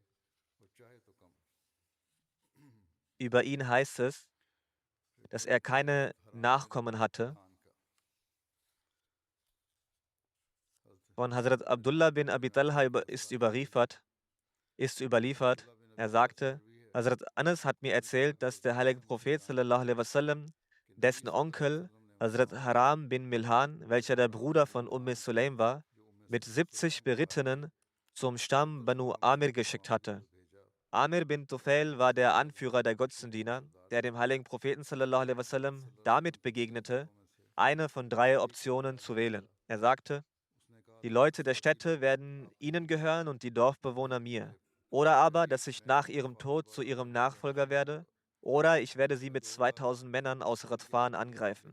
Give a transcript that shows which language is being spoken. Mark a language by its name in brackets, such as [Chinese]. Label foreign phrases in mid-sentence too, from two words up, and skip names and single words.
[German] Über ihn heißt es, dass er keine Nachkommen hatte. Von Hazrat Abdullah bin Abi Talha ist überliefert, er sagte, Hazrat Anas hat mir erzählt, dass der heilige Prophet [Arabic] صلى الله عليه وسلم [German] dessen Onkel Hazrat Haram bin Milhan, welcher der Bruder von Sulaim war, mit 70 Berittenen zum Stamm Banu Amir geschickt hatte. Amir bin Tufail war der Anführer der Götzendiener, der dem heiligen Propheten [Arabic] صلى الله عليه وسلم [German] damit begegnete, eine von 3 Optionen zu wählen. Er sagte: Die Leute der Städte werden ihnen gehören und die Dorfbewohner mir. Oder aber, dass ich nach ihrem Tod zu ihrem Nachfolger werde, oder ich werde sie mit 2000 Männern aus Radfan angreifen.